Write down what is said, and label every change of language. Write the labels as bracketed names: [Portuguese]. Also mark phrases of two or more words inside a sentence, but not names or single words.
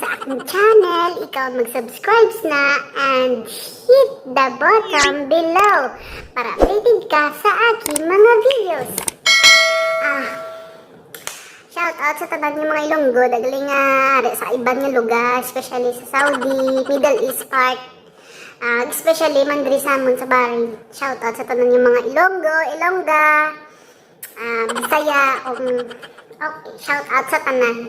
[Hiligaynon] aking channel, ikaw mag-subscribe na [English] and hit the button below [Hiligaynon] para updated ka sa aking mga videos. Shout out sa tanan ng mga Ilonggo, dagaling nga sa ibang nga lugar, especially sa Saudi, [English] Middle East part, [Hiligaynon] especially man diri sa amon sa Bahrain. Shout out sa tanan ng mga Ilonggo, Ilongga, Bisaya, okay, shout out sa tanan.